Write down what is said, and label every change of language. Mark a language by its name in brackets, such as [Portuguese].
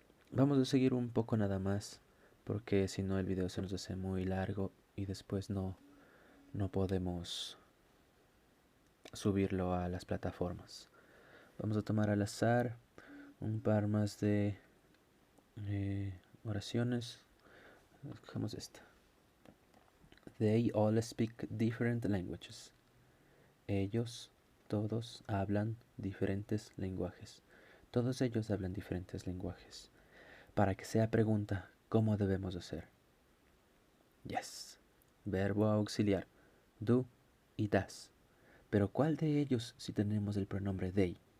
[Spanish] Vamos a seguir un poco nada más, porque si no el video se nos hace muy largo y después no podemos subirlo a las plataformas. Vamos a tomar al azar un par más de oraciones. Escogemos esta. [English] They all speak different languages. [Spanish] Ellos, todos, hablan diferentes lenguajes. Todos ellos hablan diferentes lenguajes. Para que sea pregunta, ¿cómo debemos hacer? Yes. Verbo auxiliar, do y das. Pero ¿cuál de ellos si tenemos el pronombre they?